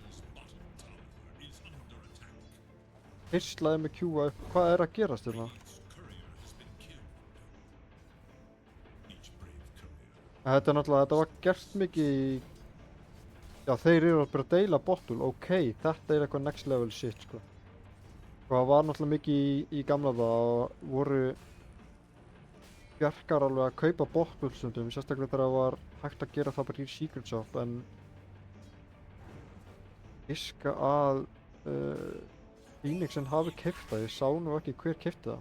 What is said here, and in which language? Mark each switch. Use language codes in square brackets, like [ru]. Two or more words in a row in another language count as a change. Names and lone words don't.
[is] Hirslaði með Q-a upp, hvað er að gerast hérna? Þetta er náttúrulega, þetta var gert mikið í... Já, þeir eru bara að deila bottul, ok, þetta er eitthvað [en] next level shit, [is] sko. Og það var náttúrulega mikið í gamla daga og voru bjarkar alveg að kaupa bottul stundum, sérstaklega þegar það var hægt að gera það bara í Secret Shop, en giska að Phoenixin hafi keypt það, ég sá nú ekki hver keypti það.